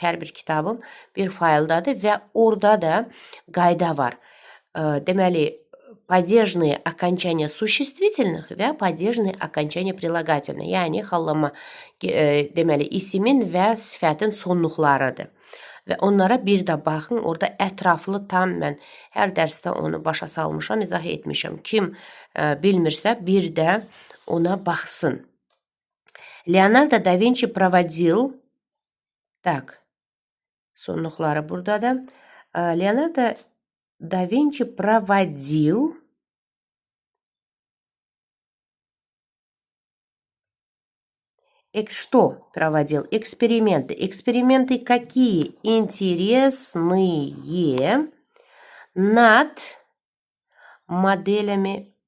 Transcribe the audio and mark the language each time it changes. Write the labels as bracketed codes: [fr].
[az] Hər bir kitabım bir fayldadır və orada da qayda var. Deməli, [ru] падежные окончания существительных [az] və [ru] падежные окончания прилагательных. [az] Yəni xallama deməli isimin və sifətin sonluqlarıdır. Və onlara bir də baxın, orada ətraflı tam mən hər dərsdə onu başa salmışam, izah etmişəm. Kim bilmirsə bir də ona baxsın. Leonardo da Vinci [ru] проводил, так, [az] sonluqları buradadır. [ru] Leonardo da Vinci проводил что проводил? Эксперименты. Эксперименты какие? Интересные над моделями.